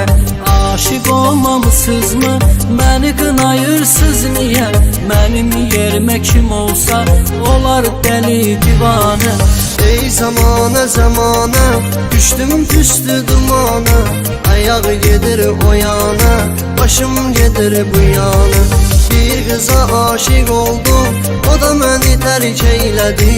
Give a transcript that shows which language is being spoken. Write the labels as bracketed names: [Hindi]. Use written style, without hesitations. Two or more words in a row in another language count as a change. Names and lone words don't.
[Azerbaijani] Aşık olmamışsınızmı, məni qınayırsız niyə? Mənim yerimə kim olsa, olar dəli divanə. Ey zamana zamana, düştüm püstü dumana. Ayağı gedir o yana, başım gedir bu yana. [Turkish] Bir kıza aşık oldum, o da beni terk eyledi.